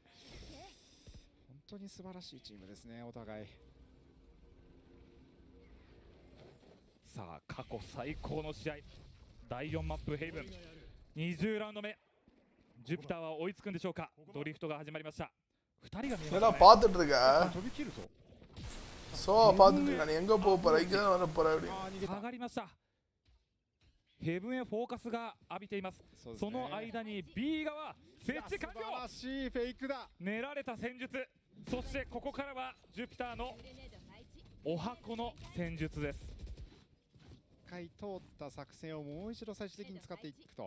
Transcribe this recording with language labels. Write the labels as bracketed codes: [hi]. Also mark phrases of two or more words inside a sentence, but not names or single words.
[ja] 本当に素晴らしいチームですね、お互い。さあ過去最高の試合、第4マップヘイブン20ラウンド目。ジュピターは追いつくんでしょうか。ドリフトが始まりました。2人が見えましたね。 [ta] பார்த்துட்டு இருக்க。 [ja] 飛び切るぞ。 [ta] そう பார்த்துட்டு இருக்க。நீ எங்க போக போற? இங்க தான் வர போற அப்படி。 [ja] 下がりました。ヘブンへフォーカスが浴びています。その間に B 側設置完了。素晴らしいフェイクだ。練られた戦術。そしてここからはジュピターのお箱の戦術です。 1回通った作戦をもう一度最終的に使っていくと。